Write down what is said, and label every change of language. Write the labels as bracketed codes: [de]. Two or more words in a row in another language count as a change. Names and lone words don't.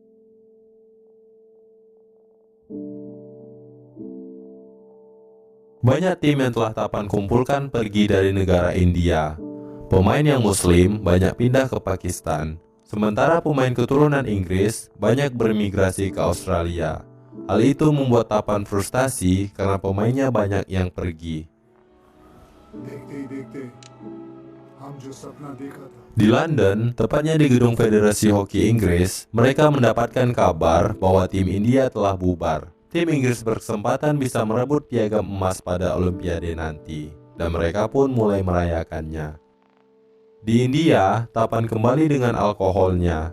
[id] Banyak tim yang telah Tapan kumpulkan pergi dari negara India. Pemain yang Muslim banyak pindah ke Pakistan, sementara pemain keturunan Inggris banyak bermigrasi ke Australia. Hal itu membuat Tapan frustasi karena pemainnya banyak yang pergi. [hi] देखते ही देखते हम जो सपना देखा था [id] Di London, tepatnya di gedung Federasi Hoki Inggris, mereka mendapatkan kabar bahwa tim India telah bubar. Tim Inggris berkesempatan bisa merebut piagam emas pada Olimpiade nanti, dan mereka pun mulai merayakannya. Di India, Tapan kembali dengan alkoholnya.